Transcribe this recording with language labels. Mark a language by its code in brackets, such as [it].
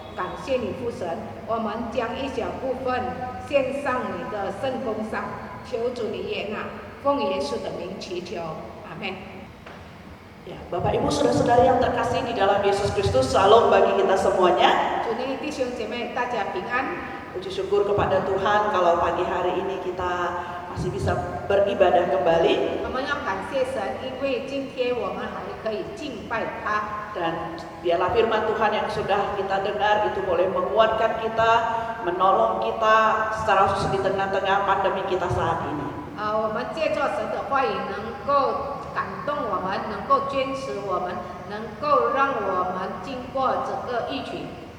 [zh] 感谢你父神，我们将一小部分献上你的圣工上，求主你悦纳。奉耶稣的名祈求，阿门。 [id] Ya, Bapak Ibu Saudara-saudari yang terkasih di dalam Yesus Kristus, salam bagi kita semuanya. [zh] 主内弟兄姐妹，大家平安。 [id] Puji syukur kepada Tuhan kalau pagi hari ini kita masih bisa beribadah kembali. [zh] 我们要感谢神，因为今天我们还可以敬拜他。 [id] Dan biarlah firman Tuhan yang sudah kita dengar itu boleh menguatkan kita, menolong kita secara khusus di tengah-tengah pandemi kita saat ini. [zh] 我们借着神的话语，能够感动我们，能够坚持我们，能够让我们经过整个疫情。